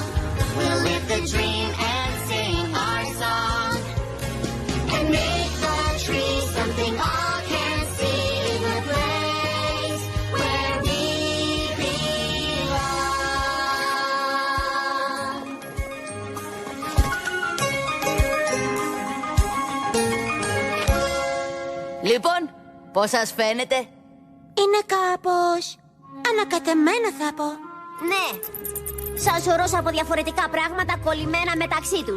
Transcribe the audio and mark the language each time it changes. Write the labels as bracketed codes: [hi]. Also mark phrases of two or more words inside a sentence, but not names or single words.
[en] We'll live the dream and sing our song. And make the tree something all can see. The place where we belong. [el] Λοιπόν, πώς σας φαίνεται? Είναι κάπως ανακατεμένο, θα πω. Ναι, σαν σωρός από διαφορετικά πράγματα κολλημένα μεταξύ τους.